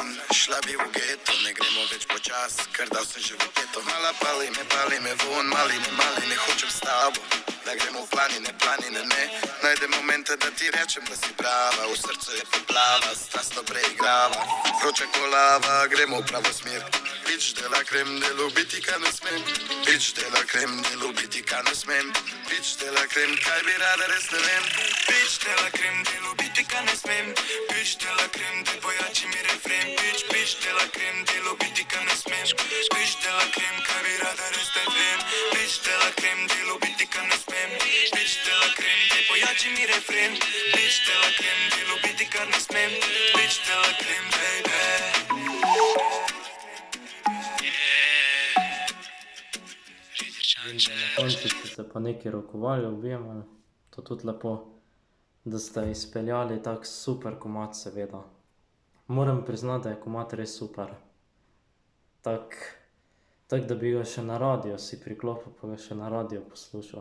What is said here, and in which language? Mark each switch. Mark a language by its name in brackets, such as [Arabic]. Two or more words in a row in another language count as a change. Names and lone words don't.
[Slovenian] Šla bi v geto, ne gremo več počas, ker dal sem že v peto. Mala pali me von, mali ne hočem s tabo. Da gremo v planine, ne. Najdem momente, da ti rečem, da si prava. V srcu je poplava, strastno preigrava. Vroča ko lava, gremo v pravo smer. Bitch [French] de la creme, [Slovenian] ne ljubiti, kar ne smem. Bitch [French] de la creme, [Slovenian] ne ljubiti, kar ne smem. Bitch [French] de la creme, [Slovenian] kaj bi rada, res ne vem. Bitch [French] de la creme, [Slovenian] ne ljubiti, kar ne smem. Bitch [French] de la creme, [Slovenian] te pojači mi refren. Bitch [French] de la creme, [Slovenian] ne ljubiti, kar ne smem. Bitch [French] de la creme, [Slovenian] kaj bi rada, res ne vem. Bitch [French] de la creme, [Slovenian] ne ljubiti, kar ne smem. Bitch [French] de la creme, [Slovenian] te pojači mi refren. Bitch [French] de la creme, [Slovenian] ne ljubiti, kar ne smem. [French] Bitch de la creme, [Slovenian] baby. Na koncu ste se pa neki rokovali, objemali, to tudi lepo, da ste izpeljali tak super komad seveda. Moram priznati, da je komad res super. Tak, da bi ga še na radio si priklopil, pa ga še na radio poslušal.